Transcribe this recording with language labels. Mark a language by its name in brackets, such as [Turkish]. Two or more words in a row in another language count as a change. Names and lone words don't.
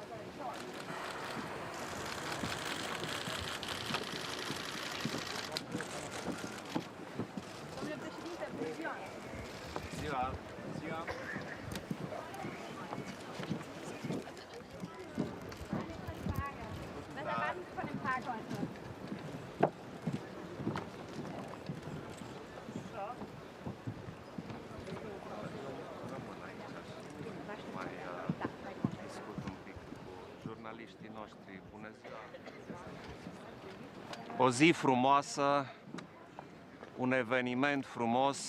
[Romanian] Domnule președinte, bună ziua! Ziua. Ziua. [German] Was erwarten Sie von dem Tag heute? [Romanian] Mai discut un pic cu jurnaliștii noștri. Bună ziua! O zi frumoasă, un eveniment frumos.